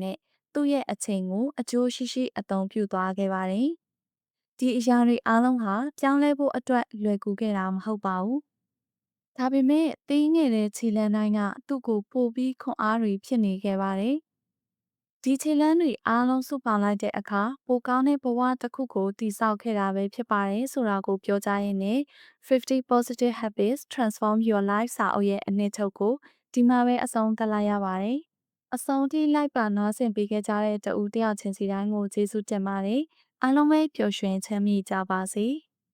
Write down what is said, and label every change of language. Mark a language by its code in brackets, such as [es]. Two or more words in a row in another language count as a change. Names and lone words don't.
[my] နဲ့သူ့ရဲ့အချိန်ကိုအကျိုးရှိရှိအသုံးပြုသွားခဲ့ပါတယ်။ဒီအရာတွေအားလုံးဟာပြောင်းလဲဖို့အတွက်လွယ်ကူခဲ့ တာမဟုတ်ပါဘူး။ဒါပေမဲ့သေးငယ်တဲ့ခြေလမ်းတိုင်းကသူ့ကိုပိုပြီးခွန်အားတွေဖြစ်နေခဲ့ပါတယ်။ဒီခြေလမ်းတွေအားလုံးစုပေါင်းလိုက်တဲ့အခါပိုကောင်းတဲ့ဘဝတစ်ခုကိုတည်ဆောက်ခဲ့တာပဲဖြစ်ပါတယ်ဆိုတာကိုပြောကြားရင်းနဲ့50 positive habits transform your life စာအုပ်ရဲ့အနှစ်ချုပ်ကိုဒီမှာပဲအဆုံးသတ်လိုက်ရပါတယ်။အဆုံးထိလိုက်ပါနားဆင်ပေးခဲ့ကြတဲ့တဦးတယောက်ချင်းစီတိုင်းကိုကျေးဇူးတင်ပါတယ်။အားလုံးပဲပျော်ရွှင်ချမ်းမြေ့ကြပါစေ။